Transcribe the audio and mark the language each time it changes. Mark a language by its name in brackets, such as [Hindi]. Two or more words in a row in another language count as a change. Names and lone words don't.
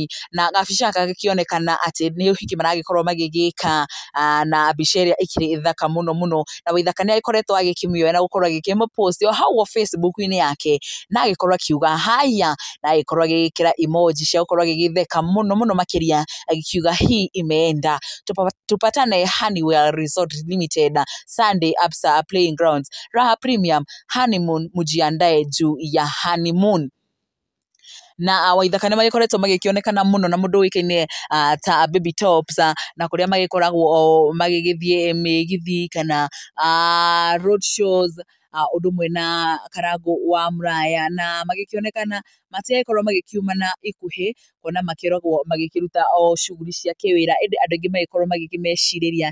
[Kikuyu] na gabica gaka gakĩonekana atĩ nĩ ũhiki maragĩkorwo magĩgĩka na mbica ĩrĩa ĩkĩrĩ thaka mũno na Waithaka nĩ agĩkoretwo agĩkĩmĩoya na gũkorwo agĩkĩmĩpost o hau Facebook-inĩ yake na agĩkorwo akiuga haya na agĩkorwo agĩgĩkĩra emoji cia gũkorwo agĩgĩtheka mũno makĩria agĩkiuga [Swahili] hii imeenda tupatane [Kikuyu] Honeywell Resort Limited Sunday Absa Playing Grounds Raha Premium honeymoon [Swahili] mujiandae juu ya honeymoon. [Kikuyu] Na Waithaka nĩ magĩkoretwo magĩkĩonekana mũno na mũndũ ũĩkaine ta Baby Tops na kũrĩa magĩkoragwo magĩgĩthiĩ mĩgithi kana [English] road shows [Kikuyu] ũndũ ũmwe na Karangũ wa Mũraya na magĩkĩonekana matigagĩkorwo magĩkiumana ikuhĩ kuona makĩragwo magĩkĩruta shughuli cia kĩwĩra, ĩndĩ andũ aingĩ magĩkorwo magĩkĩmecirĩria